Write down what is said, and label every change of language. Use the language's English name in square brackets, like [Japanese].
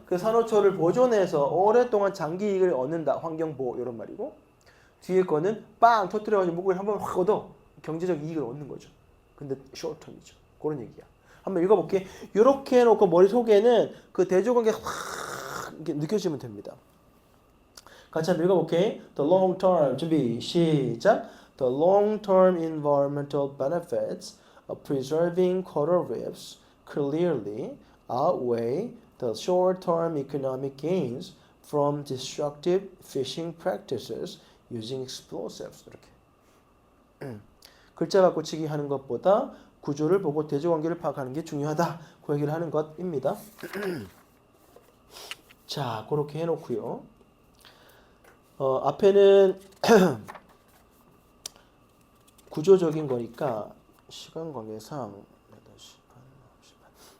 [Korean] 그 산호초를 보존해서 오랫동안 장기 이익을 얻는다. 환경보호 이런 말이고, 뒤에 거는 빵 터뜨려가지고 물고기를 한 번 확 얻어. 경제적 이익을 얻는 거죠. 근데 쇼트텀이죠. 그런 얘기야. 한번 읽어볼게. 이렇게 해놓고 머릿속에는 그 대조관계 확 이렇게 느껴지면 됩니다. 같이 한번 읽어볼게. [English] The long term, [Korean] 준비 시작. [English] The long term environmental benefits of preserving coral reefs clearly outweigh the short term economic gains from destructive fishing practices using explosives. [Korean] 이렇게 글자 바꿔치기 하는 것보다 구조를 보고 대조관계를 파악하는 게 중요하다. 그 얘기를 하는 것입니다. 자, 그렇게 해놓고요. 앞에는 구조적인 거니까 시간 관계상 8시 반, 9시 반.